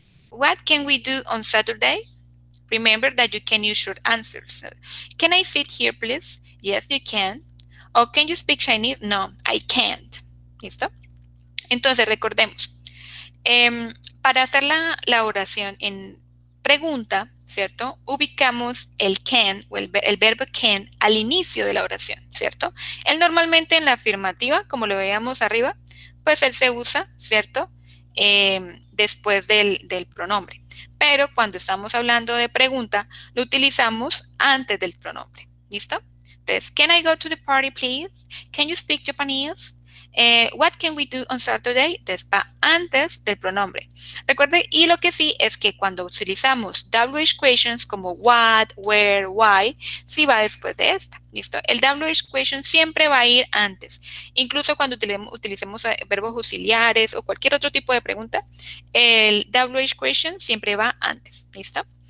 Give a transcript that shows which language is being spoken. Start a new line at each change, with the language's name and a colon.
English: What can we do on Saturday? Remember that you can use short answers. Can I sit here, please? Yes, you can. Or can you speak Chinese? No, I can't.
Spanish: ¿Listo? Entonces, recordemos. Para hacer la oración en pregunta, ¿cierto? Ubicamos el can o el verbo can al inicio de la oración, ¿cierto? Él normalmente en la afirmativa, como lo veíamos arriba, pues él se usa, ¿cierto? Después del pronombre. Pero cuando estamos hablando de pregunta, lo utilizamos antes del pronombre, ¿listo? Entonces,
English: can I go to the party, please? Can you speak Japanese? What can we do on Saturday?
Spanish: Entonces va antes del pronombre. Recuerde, y lo que sí es que cuando utilizamos WH questions como what, where, why, sí va después de esta. ¿Listo? El WH question siempre va a ir antes. Incluso cuando utilicemos verbos auxiliares o cualquier otro tipo de pregunta, el WH question siempre va antes. ¿Listo?